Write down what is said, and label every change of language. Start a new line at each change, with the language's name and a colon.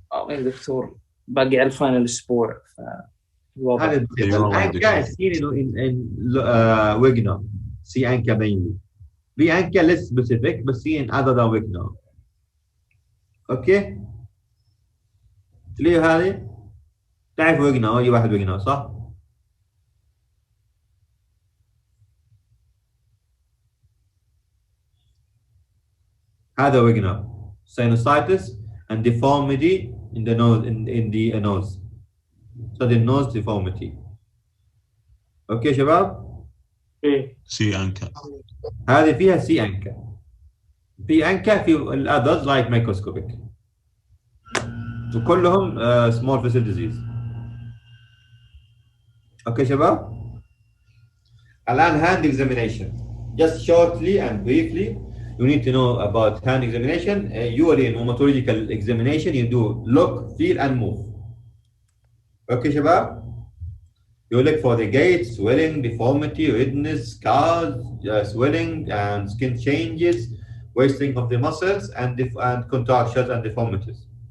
Arabic: يا دكتور باقي على الفاينل اسبوع
English: هذا الانكا seen in Wigner, C anka mainly. B anka less specific but seen in other than Wigner.
Arabic: اوكي؟ ليه هذه؟ تعرف ويجنر اي واحد ويجنر صح؟ هذا ويجنر
English: sinusitis and deformity in the nose
Arabic: in the nose.
English: So the nose deformity.
Arabic: اوكي شباب؟ سي انكا. هذه فيها سي انكا. في انكا في الاذرز لايك microscopic. وكلهم
English: small vessel disease.
Arabic: اوكي شباب؟ الان
English: hand examination. Just shortly and briefly, you need to know about hand examination. Usually in rheumatological examination, you do look, feel, and move. Okay, شباب? You look for the gait, swelling, deformity, redness, scars, swelling, and skin changes, wasting of the muscles, and contractions and deformities.